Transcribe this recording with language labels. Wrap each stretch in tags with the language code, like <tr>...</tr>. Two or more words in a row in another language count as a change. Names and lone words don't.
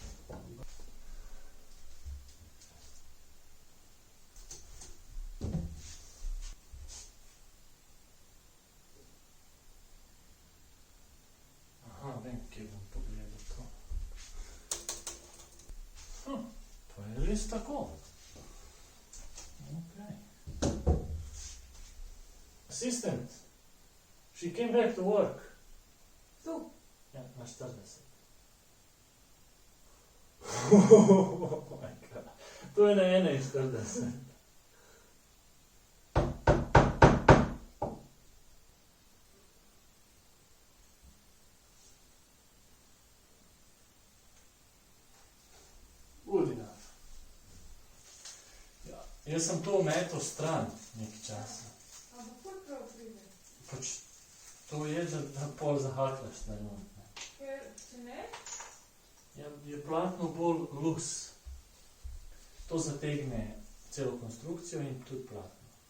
<sl>Aha, vem, kje bom pogledal to. To je res tako. Okay.</sl> <en>Assistant, she came back to work.</en> <sl>Tu? Ja, na 40. To je na 41.</sl> <en>Good enough.</en> <sl>Ja, jaz sem to metal stran nekaj časa. Ampak kot prav pride? Pač to je, da pol zahaklaš na njo. Ker, če ne? Je platno bolj lus. To zategne celo konstrukcijo in tudi platno.</sl>